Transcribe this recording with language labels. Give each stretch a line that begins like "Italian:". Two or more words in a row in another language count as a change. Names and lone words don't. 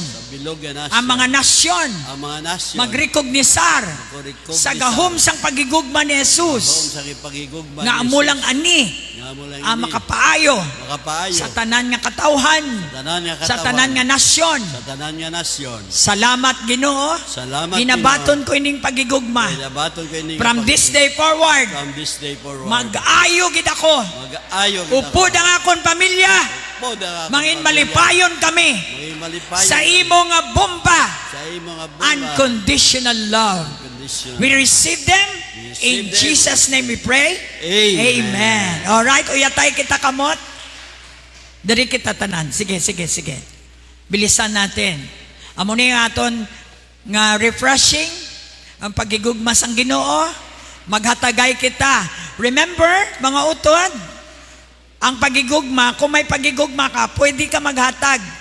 Hiligaynon: Ang mga nasyon magrekognisar sa gahom sang pagigugma ni Jesus, nga amo lang ani ang makapaayo sa tanan nga katawhan, sa tanan nga nasyon. Salamat Ginoo, ginabaton ko ining pagigugma.
English: From this day forward,
Hiligaynon: mag-ayo gid ako. Upod ang akon pamilya. Mangin malipayon kami sa imo nga bomba.
English: Unconditional love. We receive them. In Jesus' name we pray. Amen. Alright,
Hiligaynon: uyatay kita kamot. Dari kita tanan. Sige.
Filipino: Bilisan natin.
Hiligaynon: Amo ni nga aton nga refreshing ang pagigugma sang Ginoo. Maghatagay kita. Remember, mga utod, ang pagigugma, kung may pagigugma ka, pwede ka maghatag.